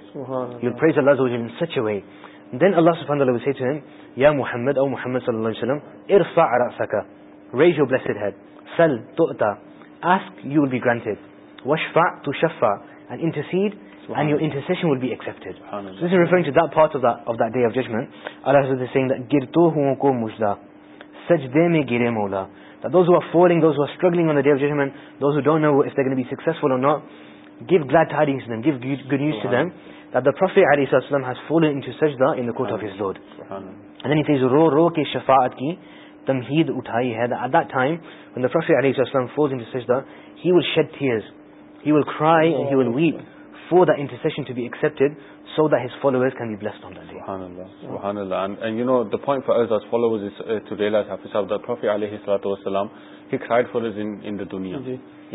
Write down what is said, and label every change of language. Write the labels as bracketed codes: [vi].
[en] He will praise Allah Azawajal in such a way. And then Allah Subhanahu Wa Ta'ala will say to him, Ya Muhammad, O Muhammad Sallallahu Alaihi Wasallam, [ar] irfa' ra'saka, [en] raise your blessed head. [ar] Sal tu'ta, [en] ask, you will be granted. [ar] Washfa' tu shaffa, [en] and intercede, and your intercession will be accepted. So this is referring to that part of that day of judgment. Allah is saying that [ur] گرتوں کو مژدہ، سجدے میں گرے مولا. [en] That those who are falling, those who are struggling on the day of judgment, those who don't know if they're going to be successful or not, give glad tidings to them, give good news to them, that the Prophet ﷺ has fallen into sajda in the court of his Lord. And then he says, [ur] رو رو کے شفاعت کی تمہید اٹھائی ہے. [en] That at that time, when the Prophet ﷺ falls into sajda, he will shed tears. He will cry and he will weep for that intercession to be accepted so that his followers can be blessed on that day. Subhanallah. Subhanallah. And you know, the point for us as followers is to realize, Hafizab, the Prophet ﷺ, he cried for us in the dunya. Mm-hmm.